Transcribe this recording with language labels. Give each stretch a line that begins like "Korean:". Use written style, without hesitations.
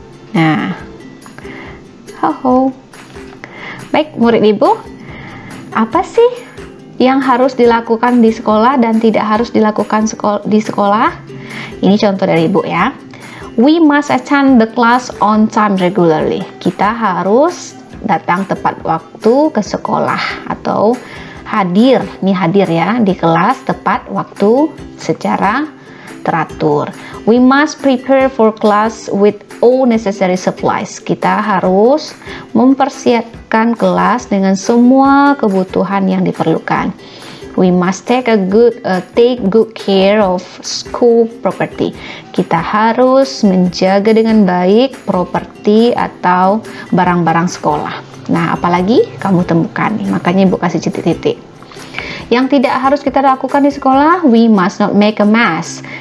Indonesian: Nah. Baik, murid Ibu. Apa sih yang harus dilakukan di sekolah dan tidak harus dilakukan di sekolah? Ini contoh dari Ibu ya.
English: We must attend the class on time regularly.
Indonesian: Kita harus datang tepat waktu ke sekolah atau hadir ya di kelas tepat waktu secara teratur.
English: We must prepare for class with all necessary supplies.
Indonesian: Kita harus mempersiapkan kelas dengan semua kebutuhan yang diperlukan.
English: We must take good care of school property.
Indonesian: Kita harus menjaga dengan baik properti atau barang-barang sekolah. Nah, apalagi kamu temukan nih, makanya Ibu kasih titik-titik. Yang tidak harus kita lakukan di sekolah,
English: we must not make a mess.